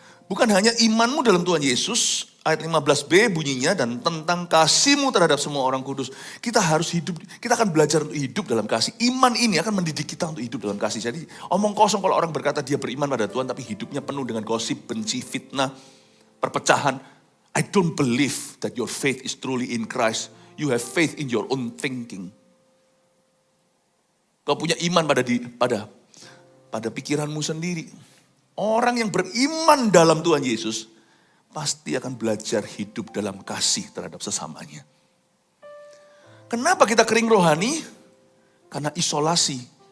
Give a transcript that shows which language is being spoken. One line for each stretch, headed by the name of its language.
Indonesian: Bukan hanya imanmu dalam Tuhan Yesus, ayat 15b bunyinya, dan tentang kasihmu terhadap semua orang kudus. Kita harus hidup, kita akan belajar untuk hidup dalam kasih. Iman ini akan mendidik kita untuk hidup dalam kasih. Jadi omong kosong kalau orang berkata dia beriman pada Tuhan, tapi hidupnya penuh dengan gosip, benci, fitnah, perpecahan.
English: I don't believe that your faith is truly in Christ. You have faith in your own thinking.
Indonesian: Kau punya iman pada pikiranmu sendiri. Orang yang beriman dalam Tuhan Yesus pasti akan belajar hidup dalam kasih terhadap sesamanya. Kenapa kita kering rohani? Karena isolasi.